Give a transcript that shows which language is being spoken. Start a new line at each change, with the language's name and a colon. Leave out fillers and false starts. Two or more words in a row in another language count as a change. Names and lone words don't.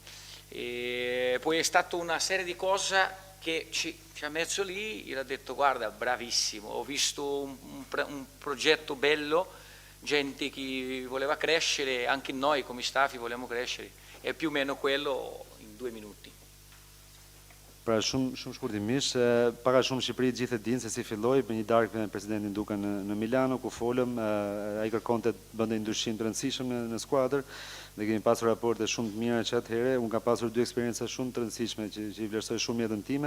Italian: Poi è stata una serie di cose che ci ha messo lì, io ho detto guarda bravissimo, ho visto un progetto bello, gente che voleva crescere, anche noi come staff volevamo crescere, è più o meno quello in 2 minuti.
Albanian: Pra shumë shkurtimisht, para shumë Shqipëri gjithë e dinë se si filloi me një darkë me presidentin Duka në Milano, ku folëm, ai kërkonte të bënte një ndryshim të rëndësishëm në skuadër, dhe kemi pasur raporte shumë të mira që atëherë. Unë kam pasur 2 eksperienca shumë të rëndësishme që i vlerësoj shumë jetën time.